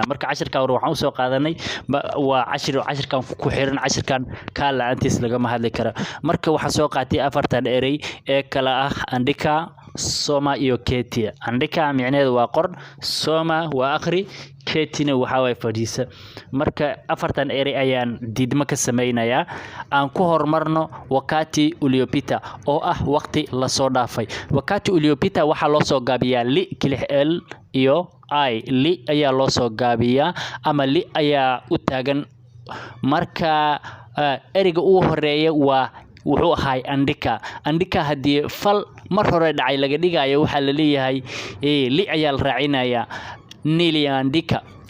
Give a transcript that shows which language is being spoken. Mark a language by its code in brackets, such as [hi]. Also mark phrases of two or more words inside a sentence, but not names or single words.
[so] Marka cashirka hore waxaan u soo qaadanay waa cashirkan ku xiran cashirkan ka la'aantiis lagama hadli karo. Marka waxaan soo qaatay afartan erey ee kala ah [sw] andika, soma [so] iyo keti. Andika micnaheedu waa qor, soma waa akhri, ketina waxa way fadhiisa. Marka afartan erey ayaan diidmo ka sameynayaa. Aan ku hormarno [sw] wakati uliopita [so] oo ah waqti la soo dhaafay. [sw] Wakati uliopita [so] waxaa loo soo gaabiyaa li kilix l iyo I. Li ayaa loo soo gaabiyaa ama li ayaa u taagan. Marka ereyga ugu horeeya waa wuxuu ahay andika hadii fal mar hore dhacay laga dhigayo waxaa la leeyahay li ayaa la raacinayaa niliandika.